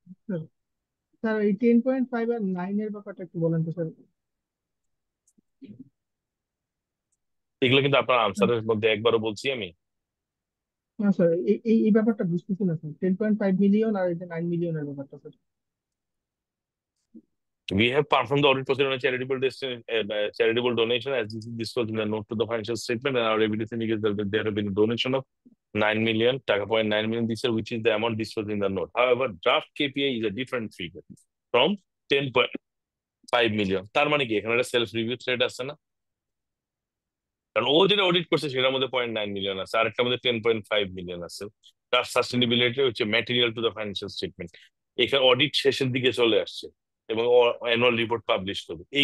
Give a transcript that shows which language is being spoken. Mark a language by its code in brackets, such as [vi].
[bn] Sir, sir এই 10.5 আর 9 এর ব্যাপারটা একটু বলেন তো স্যার। এগুলো কিন্তু আপনার আনসারের মধ্যে একবারও বলছি আমি। না স্যার, এই এই এই ব্যাপারটা বুঝতেছি না স্যার, 10.5 মিলিয়ন আর এই যে 9 মিলিয়নের ব্যাপারটা sir. [en] We have performed the audit procedure on a charitable donation as this is disclosed in the note to the financial statement, and our evidence indicates that there have been a donation of 9 million, taka 0.9 million this year, which is the amount disclosed in the note. However, draft KPI is a different figure from 10.5 million. [bn] তার মানে কি, এখানে একটা self review thread আছে না? কারণ ও যেটা audit করছে সেটার মধ্যে 0.9 মিলিয়ন আছে, আর একটা মধ্যে 10.5 মিলিয়ন আছে। তার সাস্টেনেবিলিটি হচ্ছে material to the financial statement. এখানে অডিট শেষের দিকে চলে আসছে এবং অ্যানুয়াল রিপোর্ট পাবলিশ করবে।